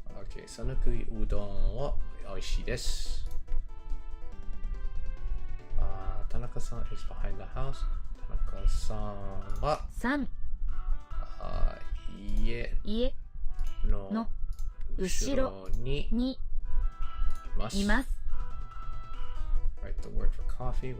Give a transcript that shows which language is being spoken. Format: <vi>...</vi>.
<ja>Okay, 讃岐うどんは美味しいです。</ja> <en>田中さん is behind the house.</en> <ja>田中さんは家の後ろにいます。</ja> <en>Write the word for coffee.</en>